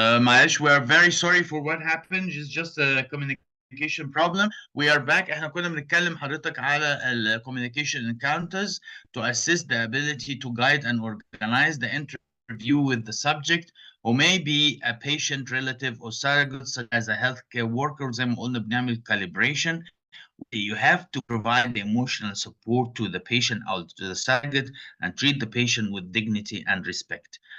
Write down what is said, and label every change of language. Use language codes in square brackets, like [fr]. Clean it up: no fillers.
[en] معلش, we are very sorry for what happened. It's just a communication problem. We are back. [ar] احنا كنا بنتكلم حضرتك على ال [en] communication encounters to assist the ability to guide and organize the interview with the subject who may be a patient, relative, or surrogate such as a healthcare worker. [ar] زي ما قلنا بنعمل calibration. [en] You have to provide the emotional support to the patient or to the surrogate and treat the patient with dignity and respect.